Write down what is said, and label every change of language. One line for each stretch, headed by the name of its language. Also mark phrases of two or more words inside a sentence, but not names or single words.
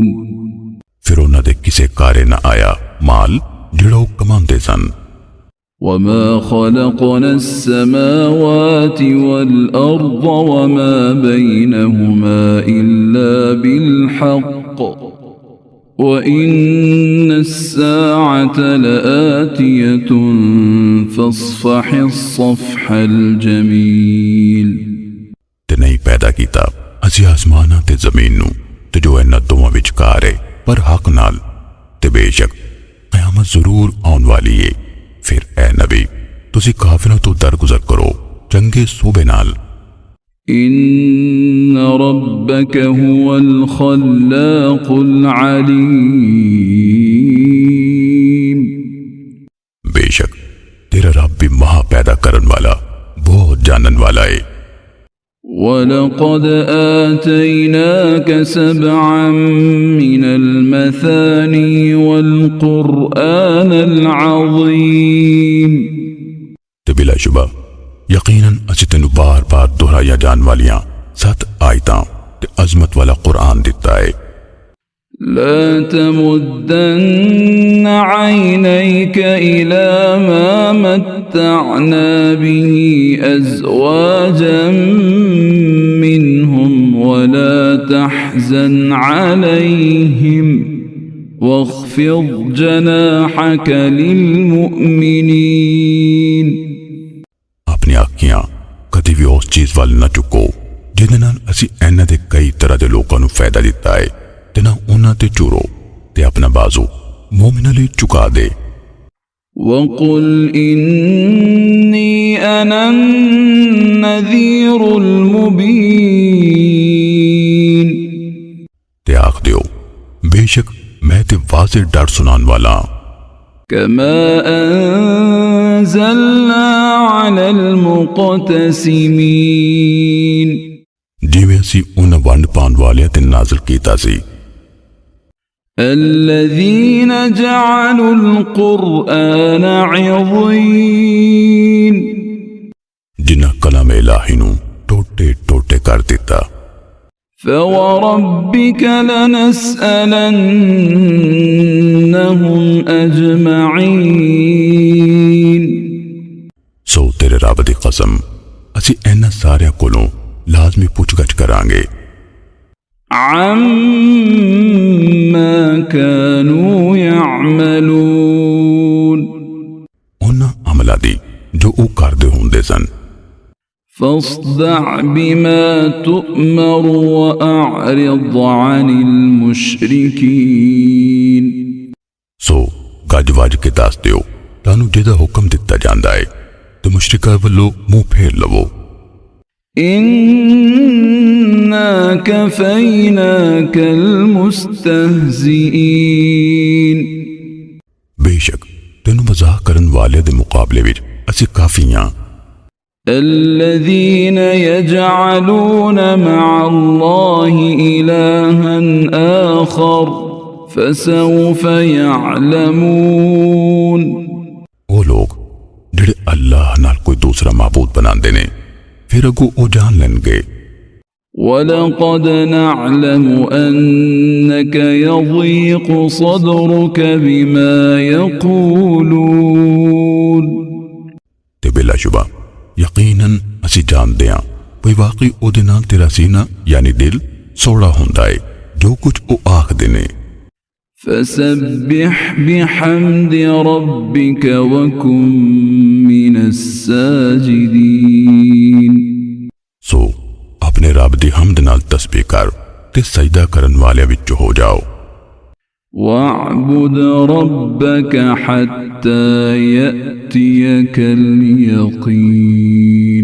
Punjabi: ਫਿਰ ਉਨ੍ਹਾਂ ਦੇ ਕਿਸੇ ਕਾਰੇ ਨਾ ਆਇਆ ਮਾਲ ਜਿਹੜਾ ਓ ਕਮਾਂਦੇ ਸਨ।
Arabic: وما خلقنا السماوات والأرض وما بينهما إلا إلا بالحق وإن الساعة لآتية فاصفح الصفح الجميل
Punjabi: ਤੇ ਨਹੀਂ ਪੈਦਾ ਕੀਤਾ ਅਸੀਂ ਆਸਮਾਨਾਂ ਤੇ ਜ਼ਮੀਨ ਨੂੰ ਤੇ ਜੋ ਇਨ੍ਹਾਂ ਦੋਵਾਂ ਵਿਚਕਾਰ ਹੈ ਪਰ ਹੱਕ ਨਾਲ ਤੇ ਬੇਸ਼ੱਕ ਕ਼ਯਾਮਤ ਜ਼ਰੂਰ ਆਉਣ ਵਾਲੀ ਹੈ। ਫਿਰ ਐ ਨਬੀ ਤੁਸੀਂ ਕਾਫ਼ਿਰਾਂ ਤੋਂ ਦਰਗੁਜ਼ਰ ਕਰੋ ਚੰਗੇ ਸੂਬੇ ਨਾਲ।
Arabic: إن ربك هو الخلاق العليم
Punjabi: ਬੇਸ਼ੱਕ ਤੇਰਾ ਰੱਬ ਭੀ ਮਹਾ ਪੈਦਾ ਕਰਨ ਵਾਲਾ ਬਹੁਤ ਜਾਣਨ ਵਾਲਾ ਹੈ।
Arabic: ولقد آتيناك 7 من المثاني والقرآن العظيم
Punjabi: ਤੇ ਬਿਲਾਸ਼ੁਬਾ ਯਕੀਨਨ ਅਸੀਂ ਤੈਨੂੰ ਬਾਰ ਬਾਰ ਦੁਹਰਾਇਆ ਜਾਣ ਵਾਲੀਆਂ 7 ਆਇਤਾਂ ਤੇ ਅਜ਼ਮਤ ਵਾਲਾ ਕੁਰਾਨ ਦਿੱਤਾ ਹੈ।
Arabic: لا تمدن عينيك إلى ما متعنا به أزواجا منهم ولا تحزن عليهم واخفض جناحك للمؤمنين
Punjabi: ਆਪਣੀ ਅੱਖੀਆਂ ਕਦੀ ਭੀ ਉਸ ਚੀਜ਼ ਵੱਲ ਨਾ ਚੁੱਕੋ ਜਿਹਦੇ ਨਾਲ ਅਸੀਂ ਇਨ੍ਹਾਂ ਦੇ ਕਈ ਤਰ੍ਹਾਂ ਦੇ ਲੋਕਾਂ ਨੂੰ ਫ਼ਾਇਦਾ ਦਿੱਤਾ ਹੈ ਤੇ ਨਾ ਉਨ੍ਹਾਂ ਤੇ ਝੂਰੋ ਤੇ ਆਪਣਾ ਬਾਜ਼ੂ ਮੋਮਿਨਾਂ ਲਈ ਝੁਕਾ ਦੇ।
Arabic: وقل إني أنا النذير المبين
Punjabi: ਤੇ ਆਖ ਦਿਓ ਬੇਸ਼ੱਕ ਮੈਂ ਤੇ ਵਾਜ਼ੇਹ ਡਰ ਸੁਣਾਨ ਵਾਲਾ।
Arabic: كما أنزلنا على المقتسمين
Punjabi: ਜਿਵੇਂ ਅਸੀਂ ਉਨ੍ਹਾਂ ਵੰਡ ਪਾਉਣ ਵਾਲੀਆਂ ਤੇ ਨਾਜ਼ਿਲ ਕੀਤਾ ਸੀ
Arabic: الذين جعلوا القرآن عضين
Punjabi: ਜਿਨ੍ਹਾਂ ਕਲਾਮ ਇਲਾਹੀ ਨੂੰ ਟੋਟੇ ਟੋਟੇ ਕਰ ਦਿੱਤਾ।
Arabic: فوربك لنسألنهم أجمعين
Punjabi: ਸੋ ਤੇਰੇ ਰੱਬ ਦੀ ਕਸਮ ਅਸੀਂ ਇਨ੍ਹਾਂ ਸਾਰਿਆਂ ਕੋਲੋਂ ਲਾਜ਼ਮੀ ਪੁੱਛਗਿੱਛ ਕਰਾਂਗੇ
Arabic: عما كانوا يعملون
Punjabi: ਉਨ੍ਹਾਂ ਅਮਲਾਂ ਦੀ ਜੋ ਵੋ ਕਰਦੇ ਹੁੰਦੇ ਸਨ।
Arabic: فاصدع بما تؤمر وأعرض عن المشركين
Punjabi: ਸੋ ਗੱਜ ਵੱਜ ਕੇ ਦੱਸ ਦਿਓ ਤੈਨੂੰ ਜਿਹਦਾ ਹੁਕਮ ਦਿੱਤਾ ਜਾਂਦਾ ਹੈ ਤੇ ਮੁਸ਼ਰਿਕਾਂ ਵੱਲੋਂ ਮੂੰਹ ਫੇਰ ਲਵੋ।
Arabic: إنا كفيناك المستهزئين
Punjabi: ਬੇਸ਼ੱਕ ਤੈਨੂੰ ਮਜ਼ਾਕ ਕਰਨ ਵਾਲੇ ਦੇ ਮੁਕਾਬਲੇ ਵਿੱਚ ਅਸੀਂ ਕਾਫ਼ੀ ਹਾਂ।
Arabic: الذين يجعلون मع الله إلها آخر فسوف يعلمون
Punjabi: ਵੋ ਲੋਗ ਜਿਹੜੇ ਅੱਲਾਹ ਨਾਲ ਕੋਈ ਦੂਸਰਾ ਮਾਬੂਦ ਬਣਾਂਦੇ ਨੇ ਫਿਰ ਅੱਗੋਂ ਓ ਜਾਣ ਲੈਣਗੇ।
Arabic: ولقد نعلم أنك يضيق صدرك بما يقولون
Punjabi: ਤੇ ਬਿਲਾਸ਼ੁਬਾ ਯਕੀਨਨ ਅਸੀਂ ਜਾਣਦੇ ਹਾਂ ਕੋਈ ਵਾਕਈ ਓਹਦੇ ਨਾਲ ਤੇਰਾ ਸੀਨਾ ਯਾਨੀ ਦਿਲ ਸੌੜਾ ਹੁੰਦਾ ਹੈ ਜੋ ਕੁਝ ਓ ਆਖਦੇ ਨੇ।
Arabic: فسبح بحمد ربك وكن من الساجدين
Punjabi: ਸੋ ਆਪਣੇ ਰੱਬ ਦੀ ਹਮਦ ਨਾਲ ਤਸਬੀਹ ਕਰ ਤੇ ਸਜਦਾ ਕਰਨ ਵਾਲੇ ਵਿੱਚ ਹੋ ਜਾਓ।
Arabic: واعبد ربك حتى يأتيك اليقين